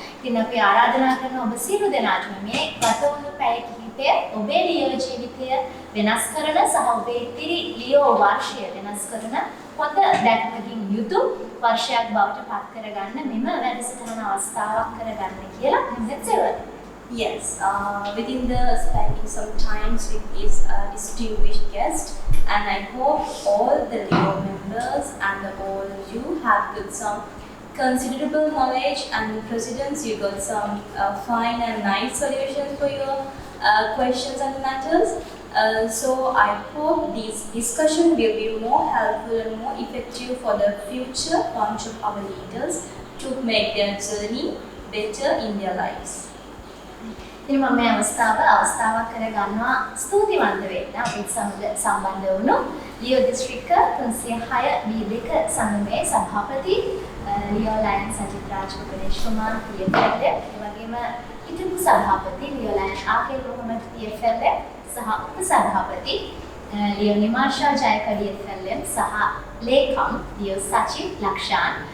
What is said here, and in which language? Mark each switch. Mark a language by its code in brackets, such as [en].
[si] ඉතින් අපි ආරාධනා කරන ඔබ සියලු දෙනාටම මේ ගත වුණු පැය කිහිපය ඔබේ ලියෝ ජීවිතය වෙනස් කරන සහ ඔබේ ඉතිරි ලියෝ වර්ෂය වෙනස් කරන හොඳ දැක්මකින් යුතු වර්ෂයක් බවට පත් කරගන්න මෙම වැඩසටහන අවස්ථාවක් කරගන්න කියලා මම හිතනවා. [en] Yes, within the spending some times with this distinguished guest, and I hope all the Leo members and all of you have got some considerable knowledge, and presidents, you got some fine and nice solutions for your questions and matters. So I hope this discussion will be more helpful and more effective for the future launch of our leaders to make their journey better in their lives. [si] ඉතින් මම මේ අවස්ථාවක් කරගන්නවා ස්තුතිවන්ත වෙන්න අපිට සම්බන්ධ වුණු ලියෝ දිස්ත්‍රික්ක 306 B2 සංගමේ සභාපති ලියෝ ලයන්ස් අජිත් රාජ්කුමාරේෂ් කුමාර් TFL ඒ වගේම හිටපු සභාපති ලියෝ ලයන්ස් ආකේල් මොහමඩ් TFL සහ උපසභාපති ලියෝ නිමාෂා ජයකඩි TFL සහ ලේකම් ලියෝ සචින් ලක්ෂාන්.